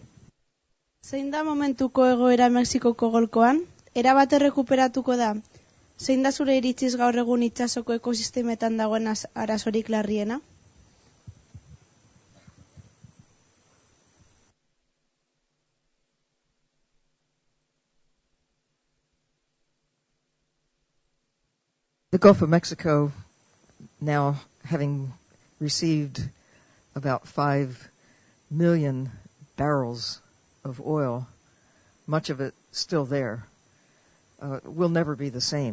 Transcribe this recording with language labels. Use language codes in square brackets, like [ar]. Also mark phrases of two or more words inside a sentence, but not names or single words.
[eu] Zein da momentuko egoera Mexikoko golkoan? Erabat errekuperatuko da? Zein da zure iritziz gaur egun itsasoko ekosistemetan dagoen arazorik larriena? [en] The Gulf of Mexico, now having received about 5 million barrels of oil, much of it still there, will never be the same.